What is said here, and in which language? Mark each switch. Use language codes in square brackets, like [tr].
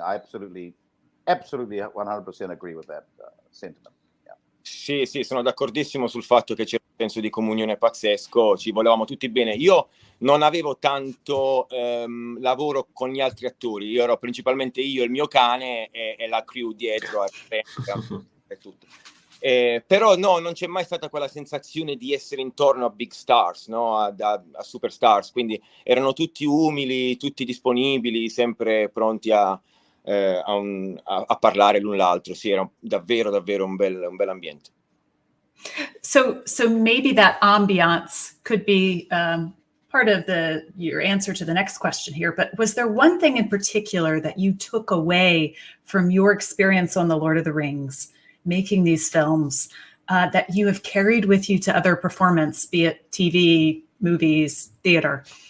[en] I absolutely 100% agree with that sentiment. Yeah. [it] Sì, sono d'accordissimo sul fatto che c'era un senso di comunione pazzesco, ci volevamo tutti bene. Io non avevo tanto lavoro con gli altri attori, io ero principalmente io, il mio cane e la crew dietro e tutto. Però no, non c'è mai stata quella sensazione di essere intorno a big stars, no? a superstars, quindi erano tutti umili, tutti disponibili, sempre pronti a parlare l'un l'altro. Sì, era davvero un bel ambiente. [en] So maybe that ambiance could be part of your answer to the next question here, but was there one thing in particular that you took away from your experience on The Lord of the Rings, making these films, that you have carried with you to other performance, be it TV, movies, theater?